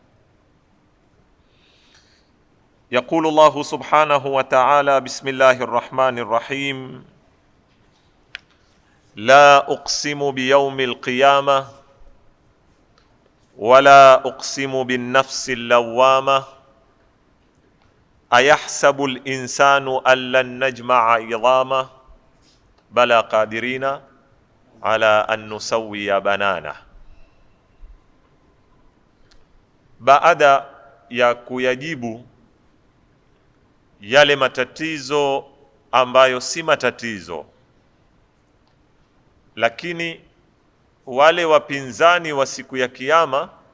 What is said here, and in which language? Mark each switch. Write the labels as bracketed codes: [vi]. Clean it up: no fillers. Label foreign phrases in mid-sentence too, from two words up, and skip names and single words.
[ar] يقول الله سبحانه وتعالى: بسم الله الرحمن الرحيم: لا أقسم بيوم القيامة ولا أقسم بالنفس اللوامة أيحسب الإنسان أن لن نجمع عظامه بلى قادرين على أن نسوي بنانه. [sw] Baada ya kuyajibu yale matatizo ambayo si matatizo, lakini wale wapinzani wa siku ya Kiyama